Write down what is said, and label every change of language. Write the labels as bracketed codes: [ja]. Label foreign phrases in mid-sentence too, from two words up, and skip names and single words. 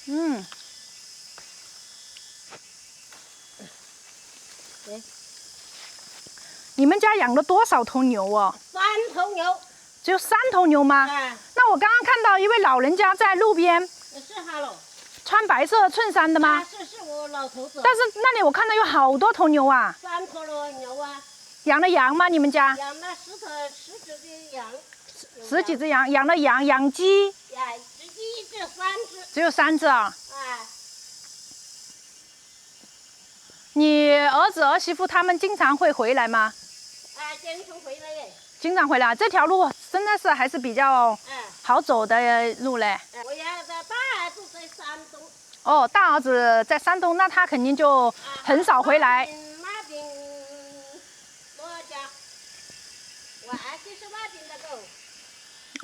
[zh] 你們家養了多少頭牛啊？3頭牛。只有3頭牛嗎？那我剛剛看到一位老人家在路邊。是他嘍。穿白色襯衫的嗎？是我老頭子。但是那裡我看到有好多頭牛啊。 3頭牛啊。養了羊嗎？你們家？養了10幾隻羊。 10幾隻羊，養了羊，養雞。雞只有3隻。只有3隻啊。你兒子兒媳婦他們經常會回來嗎？經常回來耶。經常回來，這條路真的是還是比較好走的路嘞。我家的大兒子在山東。哦，大兒子在山東，那他肯定就很少回來。那邊多少家？我兒媳是那邊的狗。